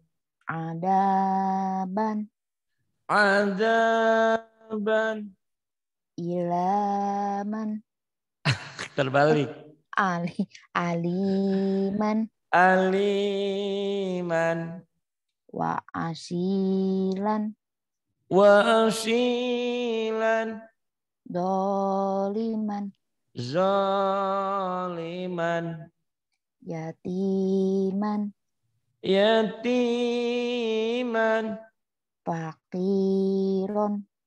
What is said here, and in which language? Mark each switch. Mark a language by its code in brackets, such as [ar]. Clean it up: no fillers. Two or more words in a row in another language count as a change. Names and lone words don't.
[ar] Adaban. Adaban. Ilaman. [id] Terbalik. [ar] Aliman. Aliman. وأصيلا. وأصيلا. Doliman. Zaliman. Yatiman. Yatiman. Fakiron.